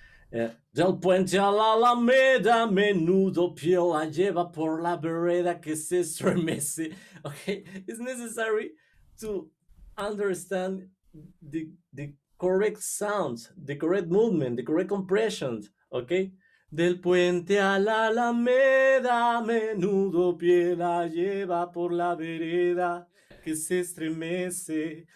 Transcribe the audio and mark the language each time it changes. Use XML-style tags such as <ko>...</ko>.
<es>Del puente a la alameda, menudo pie la lleva por la vereda que se estremece.</es> <en>Okay, it's necessary to understand the correct sounds, the correct movement, the correct compressions.</en> <es>Okay, del puente a la alameda, menudo pie la lleva por la vereda que se estremece.</es>